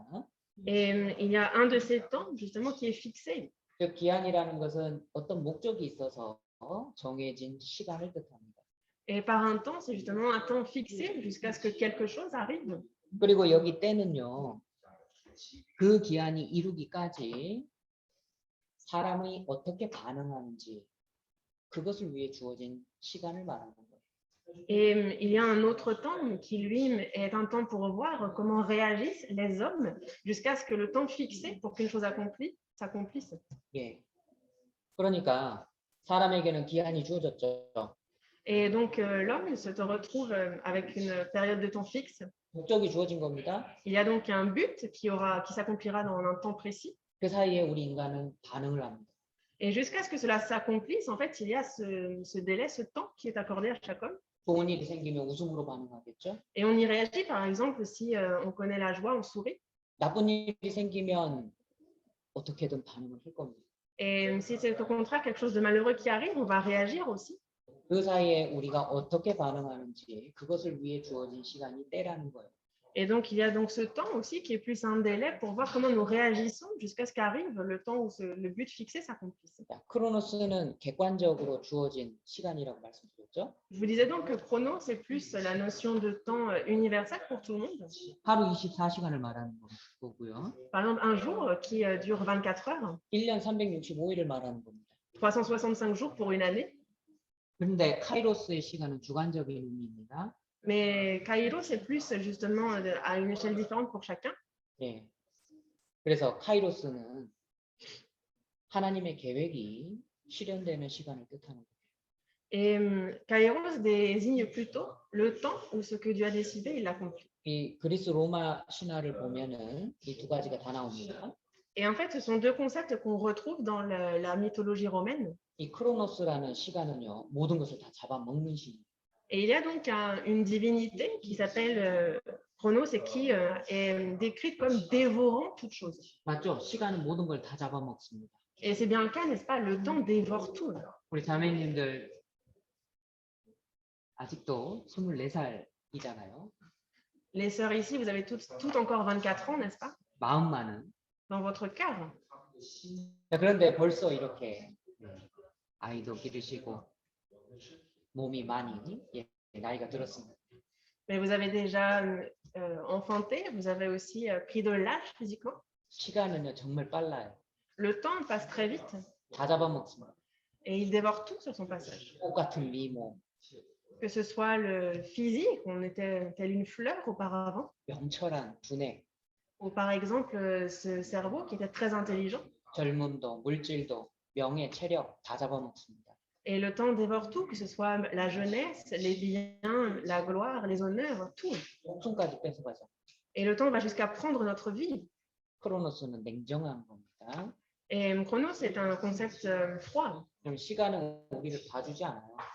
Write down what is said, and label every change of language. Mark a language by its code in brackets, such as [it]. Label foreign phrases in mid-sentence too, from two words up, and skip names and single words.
[fr] et il y a un de ces temps, justement, qui est fixé. [ko] 그 기한이라는 것은 어떤 목적이 있어서 정해진 시간을 뜻합니다. [fr] Et par un temps, c'est justement un temps fixé jusqu'à ce que quelque chose arrive. [ko] 그리고 여기 때는요. 그 기한이 이루기까지 사람이 어떻게 반응하는지 그것을 위해 주어진 시간을 말하는 거예요. [fr] Et il y a un autre temps qui, lui, est un temps pour voir comment réagissent les hommes jusqu'à ce que le temps fixé pour qu'une chose s'accomplisse. [ko] 예. 그러니까 사람에게는 기한이 주어졌죠. [fr] Et donc, l'homme se retrouve avec une période de temps fixe. [ko] 목적이 주어진 겁니다. [fr] Il y a donc un but qui s'accomplira dans un temps précis. [ko] 그 사이에 우리 인간은 반응을 합니다. [fr] Et jusqu'à ce que cela s'accomplisse, en fait, il y a ce délai, ce temps qui est accordé à chaque homme. [ko] 좋은 일이 생기면 웃음으로 반응하겠죠. [fr] Et on y réagit, par exemple, si on connaît la joie, on sourit. [ko] 나쁜 일이 생기면 어떻게든 반응을 할 겁니다. [fr] Et si c'est au contraire quelque chose de malheureux qui arrive, on va réagir aussi. [ko] 그 사이에 우리가 어떻게 반응하는지 그것을 위해 주어진 시간이 때라는 거예요. [fr] Et donc, il y a donc ce temps aussi qui est plus un délai pour voir comment nous réagissons jusqu'à ce qu'arrive le temps où le but fixé s'accomplisse. [ko] 자, 크로노스는 객관적으로 주어진 시간이라고 말씀드렸죠. [fr] Je vous disais donc que chrono, c'est plus la notion de temps universel pour tout le monde. [ko] 하루 24시간을 말하는 거고요. [fr] Par exemple, un jour qui dure 24 heures, [ko] 1년 365일을 말하는 겁니다. [fr] 365 jours pour une année. [ko] 그런데 카이로스의 시간은 주관적인 의미입니다. [fr] Mais Kairos, c'est plus justement à une échelle différente pour chacun. [ko] 예. 그래서 카이로스는 하나님의 계획이 실현되는 시간을 뜻하는 거예요. [fr] Et Kairos désigne plutôt le temps où ce que Dieu a décidé, il l'accomplit. [ko] 이 그리스 로마 신화를 보면은 이 두 가지가 다 나옵니다. [fr] Et en fait, ce sont deux concepts qu'on retrouve dans la mythologie romaine. [ko] 이 크로노스라는 시간은요, 모든 것을 다 잡아먹는 시간. [fr] Et il y a donc une divinité qui s'appelle Chronos et qui est décrite comme dévorant toute chose. [ko] 맞죠? 시간은 모든 걸 다 잡아먹습니다. [fr] Et c'est bien le cas, n'est-ce pas? Le temps dévore tout. [ko] 우리 자매님들 아직도 24살이잖아요. [fr] Les sœurs ici, vous avez toutes encore 24 ans, n'est-ce pas? [ko] 마음만은. [fr] Dans votre cœur. [ko] 자, 그런데 벌써 이렇게 아이도 기르시고 몸이 많이 나이가 들었습니다. [fr] Mais vous avez déjà enfanté, vous avez aussi pris de l'âge physiquement. [ko] 시간은요 정말 빨라요. [fr] Le temps passe très vite [ko] 다 잡아먹습니다. [fr] et il dévore tout sur son passage. [ko] 똑같은 미모, [fr] Que ce soit le physique, on était tel une fleur auparavant, [ko] 명철한 두뇌, [fr] ou par exemple ce cerveau qui était très intelligent. [ko] 젊음도, 물질도, 명예, 체력 다 잡아먹습니다. [fr] Et le temps dévore tout, que ce soit la jeunesse, les biens, la gloire, les honneurs, tout. [ko] 목숨까지 뺏어가죠. [fr] Et le temps va jusqu'à prendre notre vie. [ko] 크로노스는 냉정한 겁니다. [fr] Et chronos, c'est un concept froid. [ko] 그럼 시간은 우리를 봐주지 않아요.